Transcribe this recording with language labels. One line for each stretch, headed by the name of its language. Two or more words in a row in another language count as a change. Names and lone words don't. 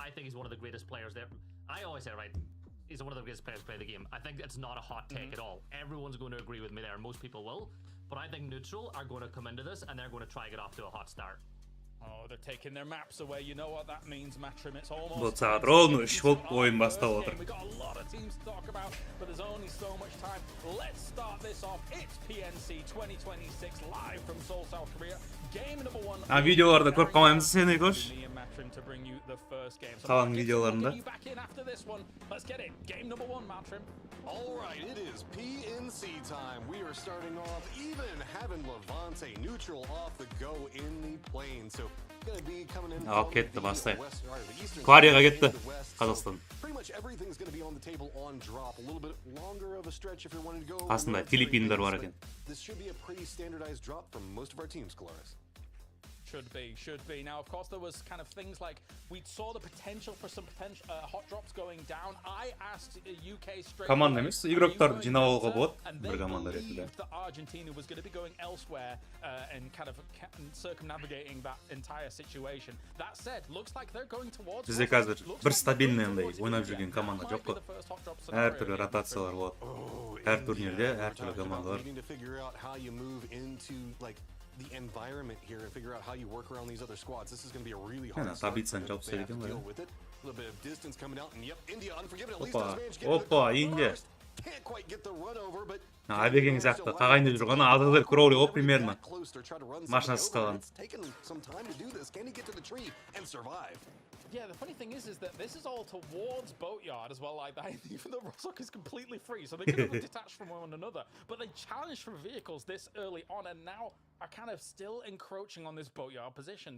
English: I think he's one of the greatest players there. I always say, right, he's one of the greatest players to play the game. I think it's not a hot take at all. Everyone's going to agree with me there. Most people will. But I think Neutral are going to come into this, and they're going to try to get off to a hot start. Oh, they're taking their maps away. You know what that means, Matrim. It's almost.
Kazakh: Бұл сағат ровно 3 болып ойын бастап отыр.
English: We got a lot of teams to talk about, but there's only so much time. Let's start this off. It's PNC 2026 live from Seoul, South Korea. Game number 1.
Kazakh: Видеоларды көріп қалмаймыз сен, Игор? Қалған видеоларында.
English: Let's get it. Game number 1, Matrim. All right, it is PNC time. We are starting off even having Levante neutral off the go in the plane. So going to be coming in from
Kazakh: кетті
English: the
Kazakh: бастайық.
English: west, or the eastern
Kazakh: Кварияға
English: side
Kazakh: кетті
English: of the west. So
Kazakh: Қазақстан.
English: pretty much everything's going to be on the table on drop. A little bit longer of a stretch if you're wanting to go.
Kazakh: Қасында Филиппиндар бар екен.
English: This should be a pretty standardized drop from most of our teams, Colaris. Should be. Now, of course, there was kind of things like we saw the potential for some hot drops going down. I asked UK straight.
Kazakh: Команда емес, игроктарды жинап алуға болады. Бір команда ретінде.
English: That Argentina was going to be going elsewhere and kind of circumnavigating that entire situation. That said, looks like they're going towards.
Kazakh: Бізде қазір бір стабильный андай ойнап жүрген команда жоқ қой. Әртүрлі ротациялар болады. Әр турнирде әртүрлі командалар.
English: The environment here and figure out how you work around these other squads. This is going to be a really hard
Kazakh: таблицаны жауып
English: they have to
Kazakh: тастайды
English: deal
Kazakh: екен
English: with it. A little bit of distance coming out, and yep, India unforgiven. At least
Kazakh: Опа,
English: does manage to get
Kazakh: опа,
English: it.
Kazakh: Индия.
English: Can't quite get the run over, but
Kazakh: Абеген сияқты қағайындап жүрғаны Адалер Кроули ғой примерно. Машинасы қалған.
English: It's taken some time to do this. Can he get to the tree and survive? Yeah, the funny thing is that this is all towards Boatyard as well, like that. Even though Rostock is completely free, so they could have detached from one another. But they challenged for vehicles this early on, and now are kind of still encroaching on this Boatyard position.